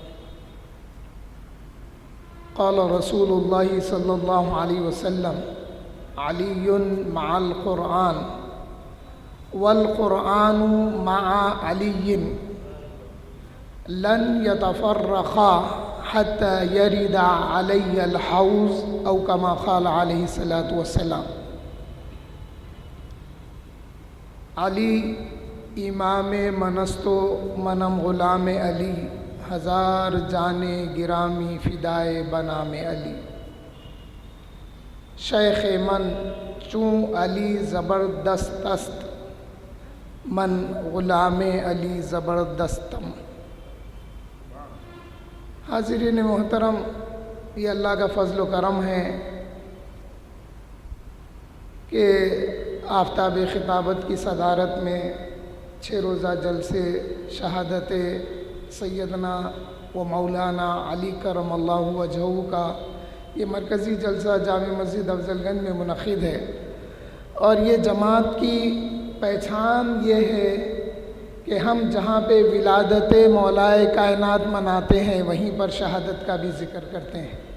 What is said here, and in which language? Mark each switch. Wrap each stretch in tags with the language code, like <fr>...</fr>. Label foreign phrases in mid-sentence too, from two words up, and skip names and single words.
<ar>قال رسول الله صلى الله عليه وسلم علی مع القرآن والقرآن مع علی لن يتفرقا حتى يرد علی الحوض او كما قال علیہ الصلاة والسلام۔</ar> <fa>علی امام منست و منم غلام علی، ہزار جانے گرامی فدائے بنام علی۔ شیخ من چون علی زبردست است، من غلام علی زبردستم۔</fa> <ur>حاضرین محترم، یہ اللہ کا فضل و کرم ہے کہ آفتاب خطابت کی صدارت میں 6 روزہ جلسے شہادت سیدنا و مولانا علی</ur> <ar>کرم اللہ وجہہ</ar> <ur>کا یہ مرکزی جلسہ جامع مسجد افضل گنج میں منعقد ہے، اور یہ جماعت کی پہچان یہ ہے کہ ہم جہاں پہ ولادت مولائے کائنات مناتے ہیں وہیں پر شہادت کا بھی ذکر کرتے ہیں۔</ur>